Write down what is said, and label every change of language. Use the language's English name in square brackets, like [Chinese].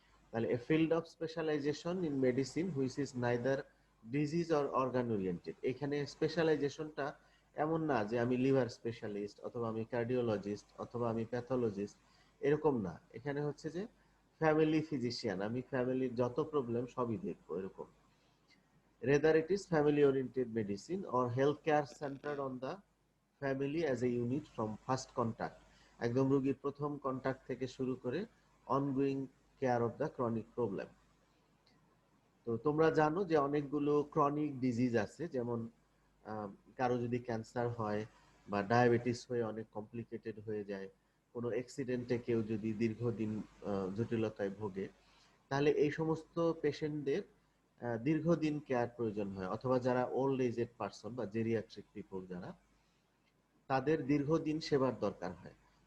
[English] তাহলে a field of specialization in medicine which is neither disease or organ oriented. [Bangla] এখানে স্পেশালাইজেশনটা এমন না যে আমি লিভার স্পেশালিস্ট অথবা আমি কার্ডিওলজিস্ট অথবা আমি প্যাথোলজিস্ট, এরকম না। এখানে হচ্ছে যে ফ্যামিলি ফিজিশিয়ান, আমি ফ্যামিলির যত প্রবলেম সবই দেখবো, এরকম। [English] Rather, it is family-oriented medicine or healthcare centered on the family as a unit from first contact. [Bangla] একদম রোগীর প্রথম কন্টাক্ট থেকে শুরু করে [English] ongoing care of the chronic problem. [Bangla] তো তোমরা জানো যে অনেকগুলো ক্রনিক ডিজিজ আছে, যেমন কারো যদি ক্যান্সার হয় বা ডায়াবেটিস হয়ে অনেক কমপ্লিকেটেড হয়ে যায়, কোনো অ্যাক্সিডেন্টে কেউ যদি দীর্ঘদিন জটিলতায় ভোগে, তাহলে এই সমস্ত পেশেন্টদের দীর্ঘদিন কেয়ার প্রয়োজন হয়, অথবা যারা ওল্ড এজেড পারসন বা জেরিয়াট্রিক পিপল যারা, তাদের দীর্ঘদিন সেবার দরকার হয়।